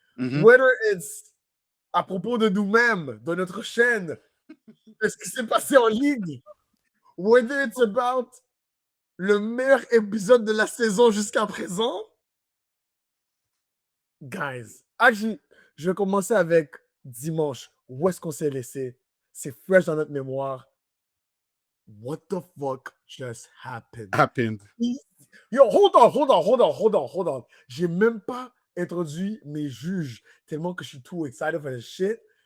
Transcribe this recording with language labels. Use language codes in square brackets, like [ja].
[en] Whether it's [fr] à propos de nous-mêmes, de notre chaîne, de ce qui s'est passé en ligne, [en] whether it's about [fr] le meilleur épisode de la saison jusqu'à présent. [en] Guys, actually, [fr] je vais commencer avec dimanche. Où est-ce qu'on s'est laissé? C'est fresh dans notre mémoire. [en] What the fuck just happened? Yo, hold on. [fr] J'ai même pas introduit mes juges tellement que je suis [en] too excited for this shit.